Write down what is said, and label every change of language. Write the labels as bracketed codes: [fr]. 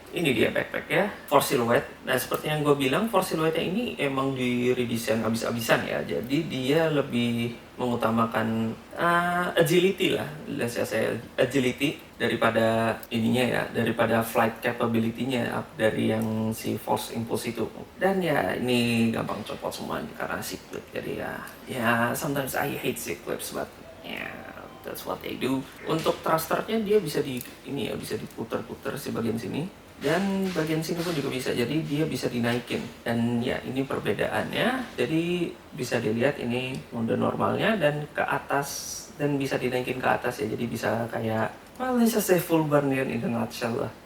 [id] Ini dia backpack ya, Force Silhouette. Nah, seperti yang gue bilang, Force Silhouette ini emang di-redesign abis-abisan ya. Jadi dia lebih mengutamakan agility lah, [en] let's just say agility [id] daripada ininya ya, daripada flight capability-nya dari yang si Force Impulse itu. Dan ya ini gampang copot semua karena clip. Jadi ya [en] sometimes I hate clips, but yeah, that's what they do. [id] Untuk thrusternya dia bisa bisa diputar-putar si bagian sini, dan bagian sini pun juga bisa, jadi dia bisa dinaikin. Dan ya ini perbedaannya, jadi bisa dilihat ini mode normalnya dan ke atas, dan bisa dinaikin ke atas ya, jadi bisa kayak bisa [en] say full burn in a nutshell [id] lah.